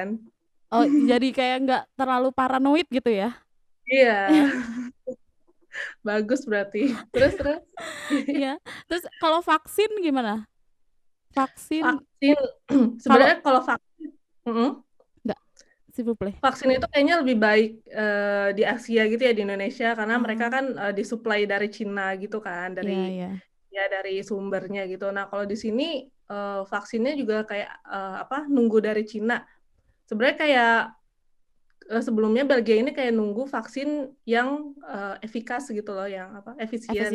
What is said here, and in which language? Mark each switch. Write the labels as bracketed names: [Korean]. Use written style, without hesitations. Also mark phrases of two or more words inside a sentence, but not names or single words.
[Indonesian] Oh, jadi kayak nggak terlalu paranoid gitu ya. Iya, bagus berarti. Terus terus Iya. Terus kalau vaksin gimana? Vaksin vaksin kalau sebenarnya kalau vaksin nggak, [French] s'il vous plaît. [Indonesian] vaksin itu kayaknya lebih baik di Asia gitu ya di Indonesia karena mereka Oh, kan disuplai dari Cina gitu kan dari iya, iya. ya dari sumbernya gitu. Nah kalau di sini vaksinnya juga kayak apa nunggu dari Cina. Sebenarnya kayak sebelumnya Belgia ini kayak nunggu vaksin yang efikas gitu loh, yang apa efisien.